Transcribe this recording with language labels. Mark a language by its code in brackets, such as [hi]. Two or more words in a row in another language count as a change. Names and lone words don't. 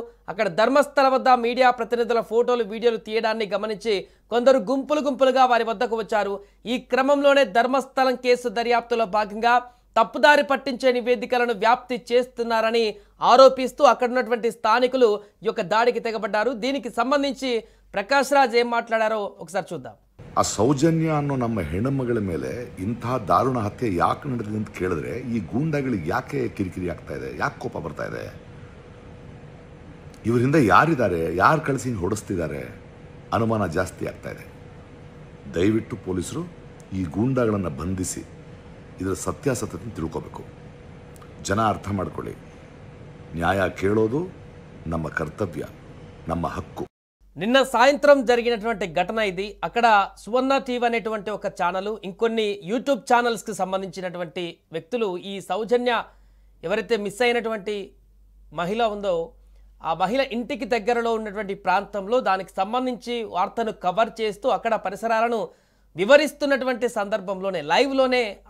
[te] అక్కడ ధర్మస్థల వద్ద మీడియా ప్రతినిధుల ఫోటోలు వీడియోలు తీయడాన్ని గమనించి కొందరు గుంపులుగా వారి వద్దకు వచ్చారు. ఈ క్రమంలోనే ధర్మస్థలం కేసు దర్యాప్తులో భాగంగా తప్పుదారి పట్టించే నివేదికలను వ్యాప్తి చేస్తున్నారని ఆరోపిస్తూ అక్కడ ఉన్నటువంటి స్థానికులు ఈ యొక్క దాడికి తెగబడ్డారు. దీనికి సంబంధించి ప్రకాష్ రాజ్ ఏం మాట్లాడారో ఒకసారి చూద్దాం. [kn] ಆ ಸೌಜನ್ಯ ಅನ್ನೋ ನಮ್ಮ ಹೆಣ್ಣುಮಗಳ ಮೇಲೆ ಇಂತಹ ದಾರುಣ ಹತ್ಯೆ ಯಾಕೆ ನಡೆದಿದೆ ಅಂತ ಕೇಳಿದ್ರೆ ಈ ಗೂಂಡಾಗಳಿಗೆ ಯಾಕೆ ಕಿರಿಕಿರಿ ಆಗ್ತಾ ಇದೆ, ಯಾಕೆ ಕೋಪ ಬರ್ತಾ ಇದೆ, ಇವರಿಂದ ಯಾರಿದ್ದಾರೆ, ಯಾರು ಕಳಿಸಿ ಹೊಡೆಸ್ತಿದ್ದಾರೆ ಅನುಮಾನ ಜಾಸ್ತಿ ಆಗ್ತಾ ಇದೆ. ದಯವಿಟ್ಟು ಪೊಲೀಸರು ಈ ಗೂಂಡಾಗಳನ್ನು ಬಂಧಿಸಿ ಇದರ ಸತ್ಯಾಸತ್ಯತೆ ತಿಳ್ಕೋಬೇಕು. ಜನ ಅರ್ಥ ಮಾಡ್ಕೊಳ್ಳಿ, ನ್ಯಾಯ ಕೇಳೋದು ನಮ್ಮ ಕರ್ತವ್ಯ, ನಮ್ಮ ಹಕ್ಕು. [te] నిన్న సాయంత్రం జరిగినటువంటి ఘటన ఇది. అక్కడ సువర్ణ టీవీ అనేటువంటి ఒక ఛానల్, ఇంకొన్ని యూట్యూబ్ ఛానల్స్కి సంబంధించినటువంటి వ్యక్తులు ఈ సౌజన్య ఎవరైతే మిస్ అయినటువంటి మహిళ ఉందో ఆ మహిళ ఇంటికి దగ్గరలో ఉన్నటువంటి ప్రాంతంలో దానికి సంబంధించి వార్తను కవర్ చేస్తూ అక్కడ పరిసరాలను వివరిస్తున్నటువంటి సందర్భంలోనే లైవ్లోనే ఆ